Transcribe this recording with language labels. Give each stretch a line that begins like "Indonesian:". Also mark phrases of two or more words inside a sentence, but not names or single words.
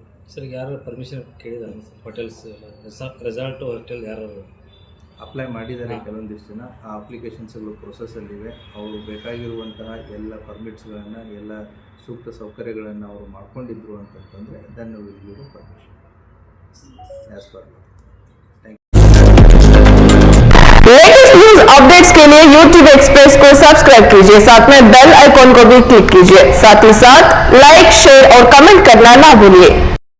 Kannada: ಸರ್, ಯಾರು ಪರ್ಮಿಷನ್ ಕೇಳಿದ್ದಾರೆ ಸರ್?
English: hotels, resort, hotel
Kannada: ಯಾರು ಅಪ್ಲೈ ಮಾಡಿದ್ದಾರೆ? ಕೆಲವೊಂದಿಷ್ಟು ಜನ ಆ ಅಪ್ಲಿಕೇಶನ್ಸ್ಗಳು ಪ್ರೊಸೆಸ್ಸಲ್ಲಿವೆ. ಅವರು ಬೇಕಾಗಿರುವಂತಹ ಎಲ್ಲ ಪರ್ಮಿಟ್ಸ್ಗಳನ್ನು, ಎಲ್ಲ ಸೂಕ್ತ ಸೌಕರ್ಯಗಳನ್ನು ಅವರು ಮಾಡ್ಕೊಂಡಿದ್ರು ಅಂತಂದರೆ ಅದನ್ನು
English: will permission as per. latest news updates
Hindi: के लिए YouTube एक्सप्रेस को सब्सक्राइब कीजिए, साथ में
English: bell icon
Hindi: को भी क्लिक कीजिए. साथ ही साथ
English: like, share
Hindi: और कमेंट करना ना भूलिए.